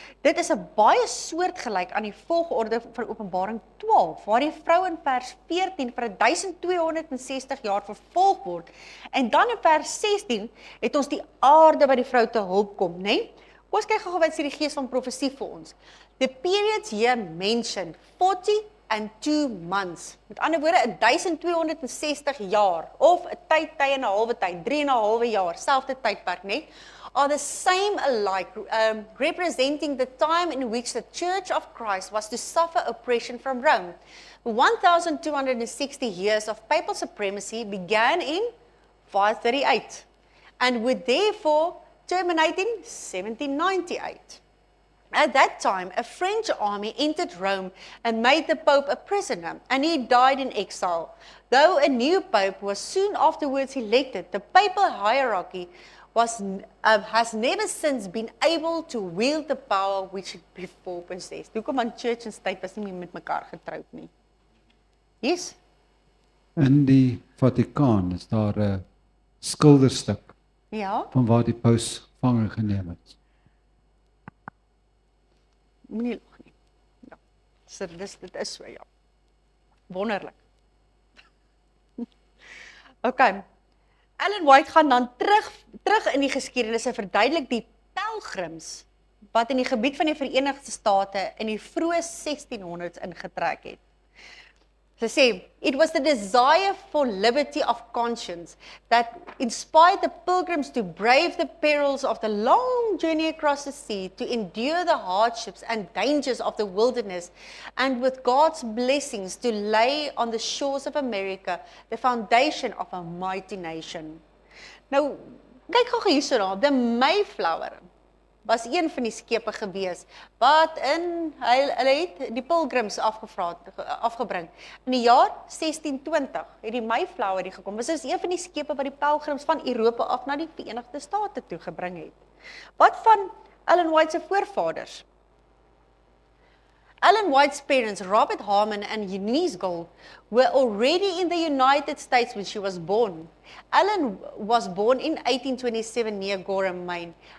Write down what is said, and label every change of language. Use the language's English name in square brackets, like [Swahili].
[Afrikaans] Dit is 'n baie soortgelyk aan die volgorde van Openbaring 12, waar die vrou in vers 14 vir 1260 jaar vervolg word. En dan in vers 16 het ons die aarde wat die vrou te hulp kom, né? Kom ons kyk gou wat sê die gees van profesie vir ons. [English] The periods here mentioned 40 and 2 months. [Afrikaans] Met ander woorde, 1260 jaar, of 'n tyd en 'n halwe tyd, 3 en 'n halwe jaar, selfde tydperk, né? [English] Are the same alike, representing the time in which the Church of Christ was to suffer oppression from Rome. 1260 years of papal supremacy began in 538, and would therefore terminate in 1798. At that time, a French army entered Rome and made the Pope a prisoner, and he died in exile. Though a new Pope was soon afterwards elected, the papal hierarchy has never since been able to wield the power which it before possessed. [Afrikaans] Hoekom want church en state was nie meer met mekaar getroud nie. Yes? In die Vatikaan is daar 'n skilderstuk Ja, van waar die paus gevange geneem het. moenie lag nie. Ja. So dit is so, ja. Wonderlik. Okay. Ellen White gaan dan terug in die geskiedenis en verduidelik die pelgrims wat in die gebied van die Verenigde State in die vroeë 1600s ingetrek het. Sy sê, [English] it was the desire for liberty of conscience that inspired the pilgrims to brave the perils of the long journey across the sea, to endure the hardships and dangers of the wilderness, and with God's blessings to lay on the shores of America the foundation of a mighty nation. [Afrikaans] Nou, kyk gou hierso na, the Mayflower was een van die skepe gewees, wat hulle het die pilgrims afgebring. In die jaar 1620 het die Mayflower die gekom. Dit is een van die skepe wat die pelgrims van Europa af na die Verenigde State toe gebring het. Wat van Ellen White se voorvaders? [English] Ellen White's parents, Robert Harmon and Eunice Gold, were already in the United States when she was born. Ellen was born in 1827 near Gorham, Maine.